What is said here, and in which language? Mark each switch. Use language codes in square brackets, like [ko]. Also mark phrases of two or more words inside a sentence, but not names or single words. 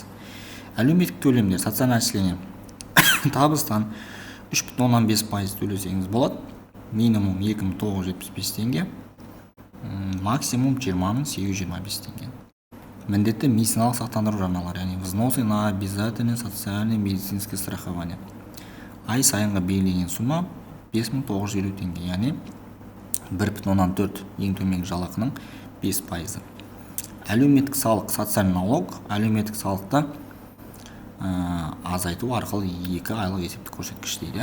[kk] Әлеуметтік төлемдер, [ru] социальное отчисление, [kk] табыстан 3,5% төлесеңіз болады, минимум 2975 теңге, максимум 20825 теңге. Міндетті медициналық сақтандыру жарналары, яғни [ru] взносы на обязательное социальное медицинское страхование. [kk] Ай сайынға белгіленген сума 5950 теңге, яғни 1,4 ең төменгі жалақының 5%. Әлеуметтік салық, [ru] социальный налог, [kk] әлеуметтік салықты азайту арқылы 2 айлық есептік көрсеткіш дейді.